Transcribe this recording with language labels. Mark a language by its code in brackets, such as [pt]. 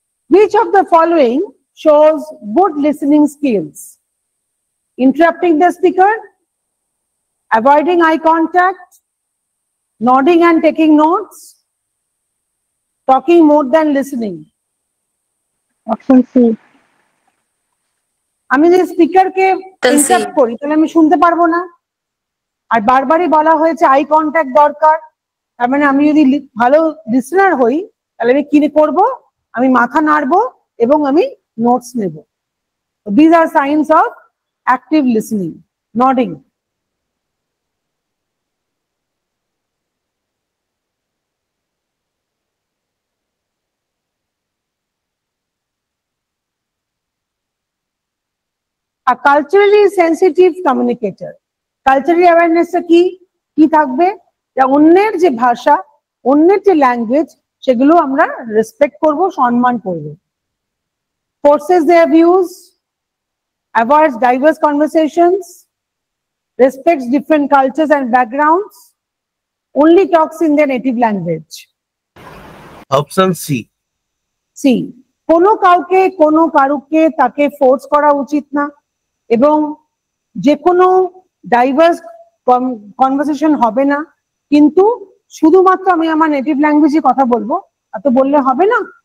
[en] Which of the following shows good listening skills? Interrupting the speaker, avoiding eye contact, nodding and taking notes, talking more than listening. [bn] Option C. আমি যদি স্পিকারকে interrupt করি তাহলে আমি শুনতে পারবো না। আর বারবারই বলা হয়েছে আই কন্ট্যাক্ট দরকার, তার মানে আমি যদি ভালো লিসনার হই তাহলে আমি কি করব, আমি মাথা নাড়বো এবং আমি নোটস নেব। [en] This are science of active listening, nodding. A culturally sensitive communicator, [bn] cultural awareness কি থাকবে, অন্যের যে ভাষা, অন্যের যে ল্যাঙ্গুয়েজ, সেগুলো আমরা রেসপেক্ট করব, সম্মান করব। [en] Forces their views, avoids diverse conversations, respects different cultures and backgrounds, only talks in their native language. [bn] Option C. C, কোনো কারুকে তাকে ফোর্স করা উচিত না, এবং যে কোনো ডাইভার্স কনভারসেশন হবে না, কিন্তু শুধুমাত্র আমি আমার নেটিভ ল্যাঙ্গুয়েজে কথা বলবো এত বললে হবে না।